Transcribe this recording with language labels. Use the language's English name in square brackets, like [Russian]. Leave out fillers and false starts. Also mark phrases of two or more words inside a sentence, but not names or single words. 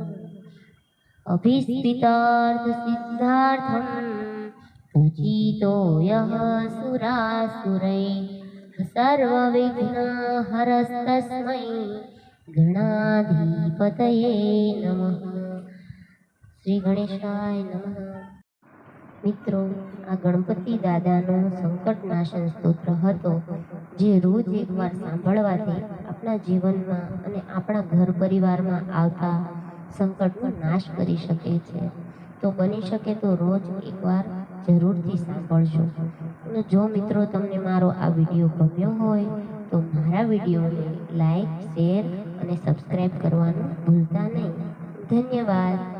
[Sanskrit] अभीष्टितार्थ सिद्धार्थं पूजितो यः सुरासुरैः सर्वविघ्नहरस्तस्मै गणाधिपतये नमः। श्री गणेशाय नमः। [Gujarati] મિત્રો, આ ગણપતિ દાદાનો સંકટનાશન સ્તોત્ર હતો, જે રોજ એકવાર સાંભળવાથી આપણા જીવનમાં અને આપણા ઘર પરિવારમાં આવતા સંકટનો નાશ કરી શકે છે। તો બની શકે તો રોજ એકવાર જરૂરથી સાંભળજો। અને જો મિત્રો તમને મારો આ વિડીયો ગમ્યો હોય તો મારા વિડીયોને લાઈક, શેર અને સબસ્ક્રાઇબ કરવાનું ભૂલતા નહીં। ધન્યવાદ।